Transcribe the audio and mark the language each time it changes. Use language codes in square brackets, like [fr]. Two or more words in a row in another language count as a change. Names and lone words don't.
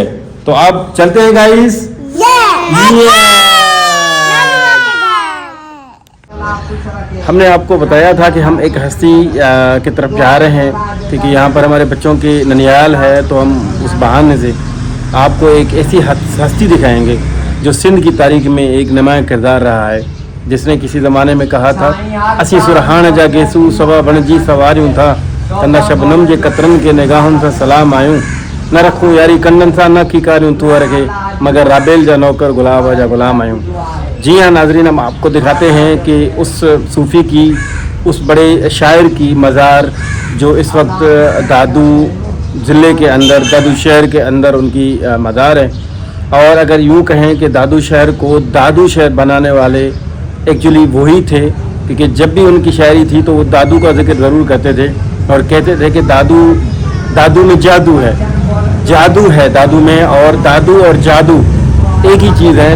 [hi] तो अब चलते हैं गाइस। हमने आपको बताया था कि हम एक हस्ती की तरफ जा रहे हैं, क्योंकि यहाँ पर हमारे बच्चों के ननियाल है, तो हम उस बहाने से आपको एक ऐसी हस्ती दिखाएंगे जो सिंध की तारीख में एक नुमाया किरदार रहा है, जिसने किसी ज़माने में कहा था [sd] असी सुरहान जा गेसू सबा बण जी सवारियूं था कंदा शबनम जे कतरन के निगाहुनि सां सलाम आयूं न रखूं यारी कन्नन सां न की कारियूं तुअर के मगर राबेल जा नौकर गुलाब जा गुलाम आयूं। [hi] जी हाँ नाजरीन, हम आपको दिखाते हैं कि उस सूफ़ी की, उस बड़े शायर की मज़ार जो इस वक्त दादू ज़िले के अंदर, दादू शहर के अंदर उनकी मज़ार है। और अगर यूँ कहें कि दादू शहर को दादू शहर बनाने वाले एक्चुअली वही थे, क्योंकि जब भी उनकी शायरी थी तो वो दादू का जिक्र ज़रूर करते थे और कहते थे कि दादू में जादू है दादू में, और दादू और जादू एक ही चीज़ है।